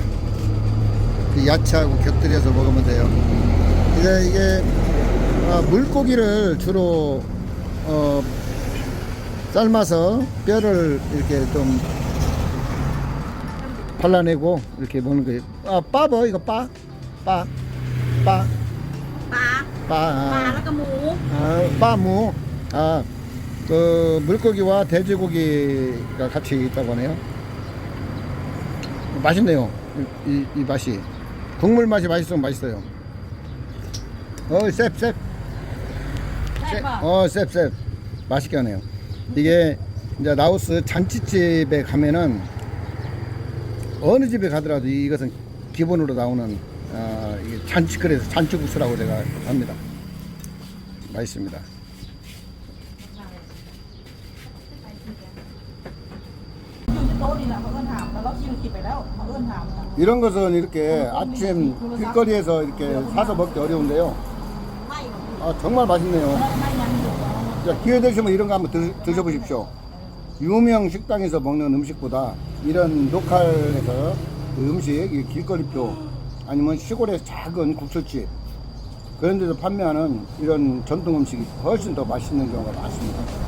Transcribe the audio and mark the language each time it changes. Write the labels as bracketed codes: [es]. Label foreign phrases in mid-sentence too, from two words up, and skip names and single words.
[ko] 야채하고 곁들여서 먹으면 돼요. 이게 물고기를 주로 삶아서 뼈를 이렇게 좀 발라내고 이렇게 먹는 거예요. 빠버, 이거 빠? [th] ปลาปลา ปลา ปลา ปลาแล้วก็หมู [ko] 빠무 그 물고기와 돼지고기가 같이 있다고 하네요. 맛있네요. 이 맛이 국물 맛이 맛있으면 맛있어요. [lo] 셉 [th] ใช่ป่ะ [ko] 셉 맛있게 하네요. 이게 이제 라오스 잔치집에 가면은 어느 집에 가더라도 이것은 기본으로 나오는 이게 잔치거리에서 잔치국수라고 제가 합니다. 맛있습니다. [th] อยู่ที่โต๊ะนี่แหละเขาเอิ้นถามแต่เราชิมกินไปแล้วเขาเอิ้นถามนะ [ko] 이런 것은 이렇게 아침 길거리에서 이렇게 사서 먹기 어려운데요. [th] ไม่หรอก [ko] 정말 맛있네요. [th] ไม่ยังอยู่ [ko] 자, 기회 되시면 이런 거 한번 드셔보십시오. 유명 식당에서 먹는 음식보다 이런 로컬에서 그 음식, 이 길거리표 아니면 시골의 작은 국수집 그런 데서 판매하는 이런 전통 음식이 훨씬 더 맛있는 경우가 많습니다.